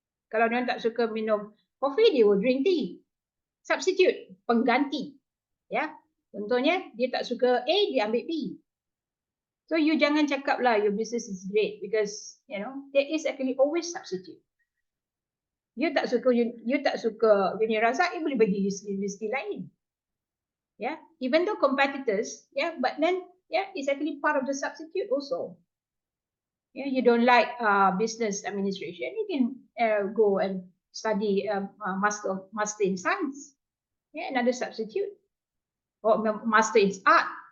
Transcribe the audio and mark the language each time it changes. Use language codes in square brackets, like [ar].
[ms] Kalau dia tak suka minum coffee, dia [en] will drink tea. [ms] Substitute, pengganti. Contohnya, dia tak suka A, dia ambil B. [en] So, you [ms] jangan cakap lah [en] your business is great because, there is actually always substitute. [ms] You tak suka Uni Razak, you boleh bagi universiti lain. [en] Even though competitors, but then, it's actually part of the substitute also. You don't like business administration, you can go and study master in science. Another substitute. Or master in art.